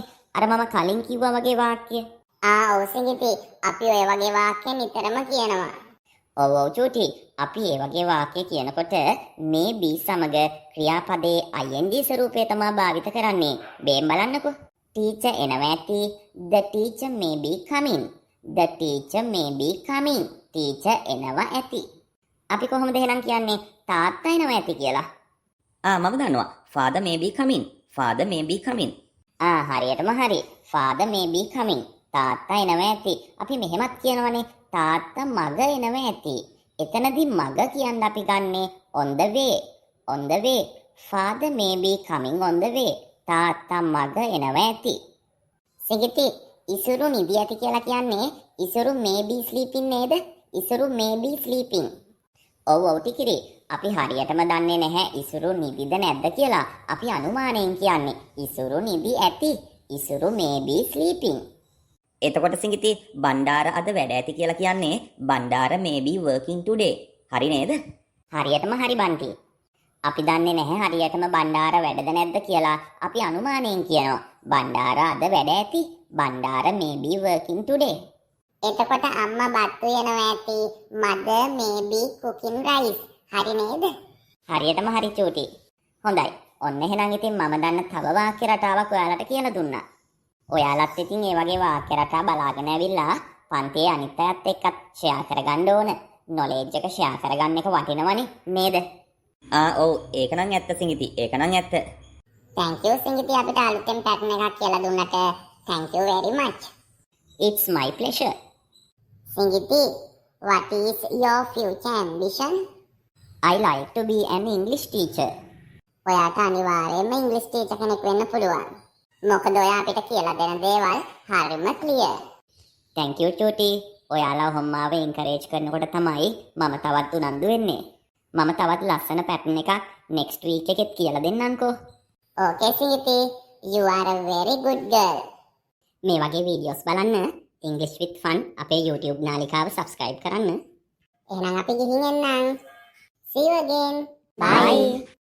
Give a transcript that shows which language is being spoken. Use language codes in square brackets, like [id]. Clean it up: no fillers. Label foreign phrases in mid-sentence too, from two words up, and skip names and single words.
[si] අර මම කලින් කිව්වා වගේ වාක්‍ය. ඔව් සිඟිති. අපි ඔය වගේ වාක්‍ය නිතරම කියනවා. ඔව් චූටි. අපි ඒ වගේ වාක්‍ය කියනකොට මේ be සමග ක්‍රියාපදයේ ing ස්වරූපය තමයි භාවිත කරන්නේ. බේම් බලන්නකෝ. Teacher එනවා ඇති. [en] The teacher may be coming. The teacher may be coming. [si] Teacher එනවා ඇති. අපි කොහොමද එහෙනම් කියන්නේ තාත්තා එනවා ඇති කියලා? මම දන්නවා. [en] Father may be coming. Father may be coming. [si] හරියටම හරි. [en] Father may be coming. [si] තාත්තා එනවා ඇති. අපි මෙහෙමත් කියනවනේ තාත්තා මග එනවා ඇති. එතනදී මග කියන්න අපි ගන්නේ [en] on the way. On the way. Father may be coming on the way. [si] තාත්තා මග එනවා ඇති. සිඟිති ඉසුරු නිදි ඇති කියලා කියන්නේ ඉසුරු [en] may be sleeping [si] නේද? [en] ඉසුරු may be sleeping. [si] ඔව් ටිකිරි. අපි හරියටම දන්නේ නැහැ ඉසුරු නිදිද නැද්ද කියලා. අපි අනුමානයෙන් කියන්නේ ඉසුරු නිදි ඇති. ඉසුරු [en] may be sleeping. [si] එතකොට සිඟිති බණ්ඩාර අද වැඩ ඇති කියලා කියන්නේ බණ්ඩාර [en] may be working today. [si] හරි නේද? හරියටම හරි බන්ටි. අපි දන්නේ නැහැ හරියටම බණ්ඩාර වැඩද නැද්ද කියලා. අපි අනුමානයෙන් කියනවා බණ්ඩාර අද වැඩ ඇති. [en] බණ්ඩාර may be working today. [si] එතකොට අම්මා බත් උයනවා ඇති. [en] mother may be cooking rice. [si] හරි නේද? හරියටම හරි චූටි. හොඳයි. ඔන්න එහෙනම් ඉතින් මම දන්න තව වාක්‍ය රටාවක් ඔයාලට කියලා දුන්නා. ඔයාලත් ඉතින් ඒ වගේ වාක්‍ය රටා බලාගෙන ඇවිල්ලා පන්තියේ අනිත් අයත් එක්කත් ෂෙයා කරගන්න ඕන. නොලෙජ් එක ෂෙයා කරගන්න එක වටිනවනේ නේද? ඔව් ඒක නම් ඇත්ත සිඟිති. ඒක නම් ඇත්ත. [en] Thank you [si] සිඟිති අපිට අලුතෙන් පැටර්න් එකක් කියලා දුන්නට. [en] Thank you very much. It's my pleasure. සිඟිති, what is your future ambition? I like to be an English teacher. [si] ඔයාට අනිවාර්යයෙන්ම ඉංග්‍රීසි ටීචර් කෙනෙක් වෙන්න පුළුවන්. මොකද ඔයා අපිට කියලා දෙන දේවල් හරිම ක්ලියර්. [en] Thank you චූටි. [si] ඔයාලා ඔහොම මාව එන්කරේජ් කරනකොට තමයි මම තවත් උනන්දු වෙන්නේ. මම තවත් ලස්සන පැටර්න් එකක් [en] next week [si] එකෙත් කියලා දෙන්නම්කෝ. Okay සිඟිති. [en] You are a very good girl. [si] මේ වගේ වීඩියෝස් බලන්න English with Fun අපේ YouTube නාලිකාව subscribe කරන්න. එහෙනම් අපි ගිහින් එන්නම්. [en] See you again. Bye.